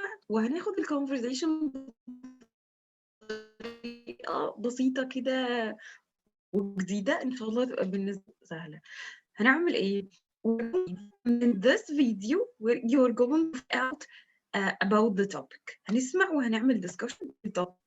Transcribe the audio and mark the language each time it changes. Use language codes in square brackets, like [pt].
[ar] وهناخد الconversation بطريقة بسيطة كده وجديدة إن شاء الله تبقى بالنسبة سهلة. هنعمل إيه؟ [en] In this video you're going to find out about the topic. [ar] هنسمع وهنعمل discussion بالtopic.